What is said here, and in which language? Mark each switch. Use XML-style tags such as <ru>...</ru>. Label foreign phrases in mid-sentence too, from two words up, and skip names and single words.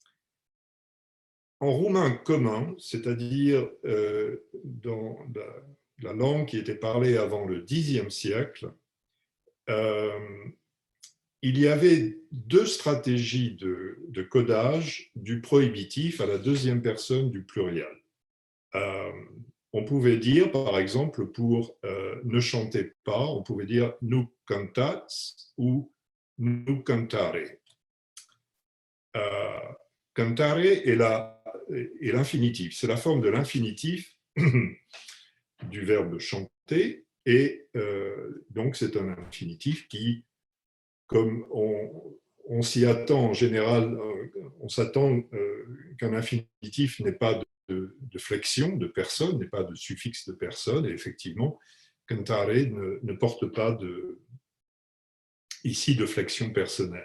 <fr>En roumain commun, c'est-à-dire dans la langue qui était parlée avant le Xe siècle, il y avait deux stratégies de codage du prohibitif à la deuxième personne du pluriel. On pouvait dire, par exemple, pour ne chantez pas, on pouvait dire</fr> <ro>nu cantați</ro> <fr>ou</fr> <ro>nu cantare.</ro> <fr>Cantare est l'infinitif, c'est la forme de l'infinitif du verbe chanter, et donc c'est un infinitif qui, comme on s'y attend en général, on s'attend qu'un infinitif n'ait pas de flexion de personne, n'est pas de suffixe de personne, et effectivement, cantare ne porte pas ici de flexion personnelle.</fr>